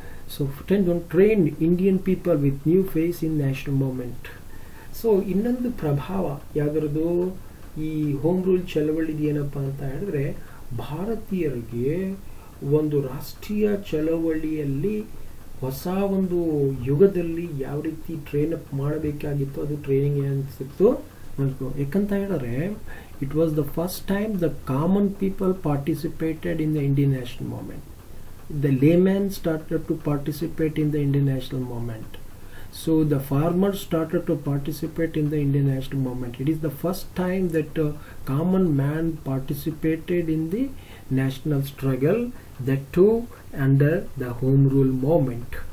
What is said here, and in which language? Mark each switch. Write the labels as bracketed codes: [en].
[en] So train Indian people with new face in national movement. [kn] So ಇನ್ನೊಂದು ಪ್ರಭಾವ ಯಾವುದರದು ಈ home rule ಚಳವಳಿದು ಏನಪ್ಪ ಅಂತ ಹೇಳಿದ್ರೆ, ಭಾರತೀಯರಿಗೆ ಒಂದು ರಾಷ್ಟ್ರೀಯ ಚಳವಳಿಯಲ್ಲಿ ಹೊಸ ಒಂದು ಯುಗದಲ್ಲಿ ಯಾವ ರೀತಿ ಟ್ರೈನ್ ಅಪ್ ಮಾಡಬೇಕಾಗಿತ್ತು, ಅದು ಟ್ರೈನಿಂಗ್ ಅನಿಸಿತ್ತು. ಯಾಕಂತ ಹೇಳಿದ್ರೆ [en] It was the first time the common people participated in the Indian national movement. The laymen started to participate in the Indian national movement. So the farmers started to participate in the Indian national movement. It is the first time that common man participated in the national struggle, that too under the home rule movement.